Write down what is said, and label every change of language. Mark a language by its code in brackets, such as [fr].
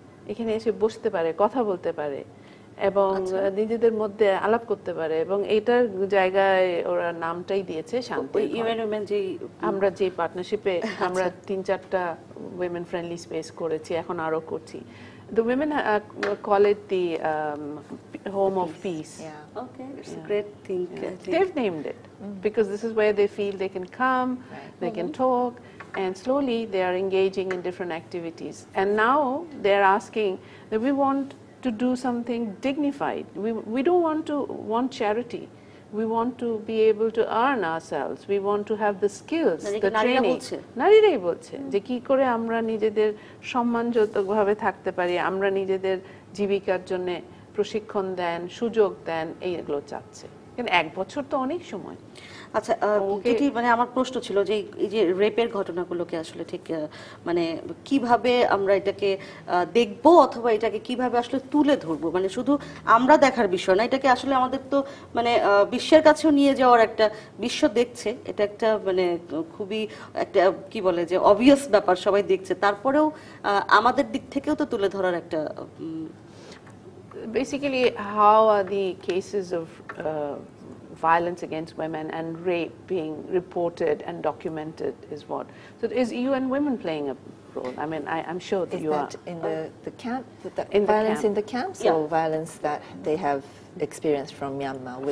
[bn] এখানে এসে বসতে পারে, কথা বলতে পারে এবং নিজেদের মধ্যে আলাপ করতে পারে, এবং এইটার জায়গায় ওরা নামটাই দিয়েছে শান্তি। আমরা যে পার্টনারশিপে আমরা 3-4টা উইমেন ফ্রেন্ডলি স্পেস করেছি, এখন আরো করছি। [en] The women call it the home of peace. Yeah. Okay, it's a great thing. They've named it because this is where they feel they can come, they can talk, and slowly they are engaging in different activities. And now they are asking that we want to do something dignified. We don't want charity. We want to be able to earn ourselves. We want to have the skills, the training. [bn] নারীরাই বলছে যে কি করে আমরা নিজেদের সম্মানজনকভাবে থাকতে পারি, আমরা নিজেদের জীবিকার জন্য প্রশিক্ষণ দেন, সুযোগ দেন, এইগুলো চাচ্ছে। কিন্তু 1 বছর তো অনেক সময়। আচ্ছা, যেটি মানে আমার প্রশ্ন ছিল যে এই যে রেপের ঘটনাগুলোকে আসলে ঠিক মানে কিভাবে আমরা এটাকে দেখব, অথবা এটাকে কিভাবে আসলে তুলে ধরবো, মানে শুধু আমরা দেখার বিষয় না, এটাকে আসলে আমাদের তো মানে বিশ্বের কাছেও নিয়ে যাওয়ার একটা, বিশ্ব দেখছে, এটা একটা মানে খুবই একটা কি বলে যে অবভিয়াস ব্যাপার, সবাই দেখছে, তারপরেও আমাদের দিক থেকেও তো তুলে ধরার একটা [en] basically how are the cases of violence against women and rape being reported and documented is what. So is UN Women playing a role? I mean, I'm sure that you are. In the camp, in violence the in the camps, or violence that they have experienced from Myanmar?